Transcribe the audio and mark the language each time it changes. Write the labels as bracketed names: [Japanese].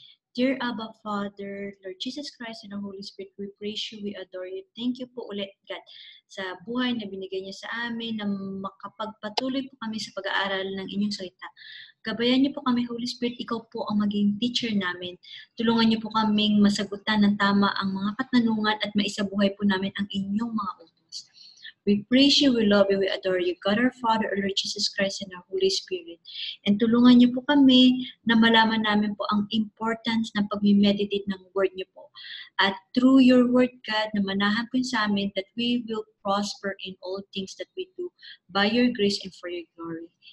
[English] Dear Abba Father, Lord Jesus Christ and the Holy Spirit, we praise you, we adore you. Thank you [Filipino] po ulit, God, sa buhay na binigay niyo sa amin, na makapagpatuloy po kami sa pag-aaral ng inyong salita. Gabayan niyo po kami, Holy Spirit, ikaw po ang maging teacher namin. Tulungan niyo po kaming masagutan ng tama ang mga katanungan at maisabuhay po namin ang inyong mga utos. [English] We praise you, we love you, we adore you, God our Father, our Lord Jesus Christ, and our Holy Spirit. [Filipino] And tulungan niyo po kami na malaman namin po ang importance ng pag-meditate ng word niyo po. [English] At through your word, God, [Filipino] na manahan po sa amin [English] that we will prosper in all things that we do by your grace and for your glory.